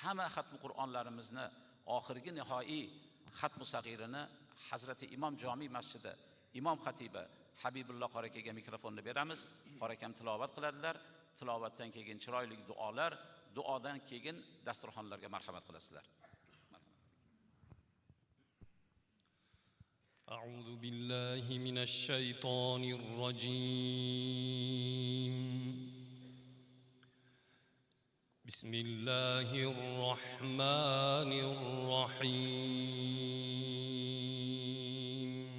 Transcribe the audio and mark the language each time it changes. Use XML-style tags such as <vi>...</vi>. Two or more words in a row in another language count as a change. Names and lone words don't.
<uz>Hamma xatm Qur'onlarimizni oxirgi nihoiy xatmu sag'irini Hazrati Imom Jami masjidi imom xatibi Habibulloh qori akaga mikrofonni beramiz. Qori akam tilovat qiladilar. Tilovatdan keyin chiroyli duolar, duodan keyin dasturxonlarga marhamat qilasizlar.</uz> <ar>أعوذ بالله من الشيطان الرجيم. بسم الله الرحمن الرحيم.</ar>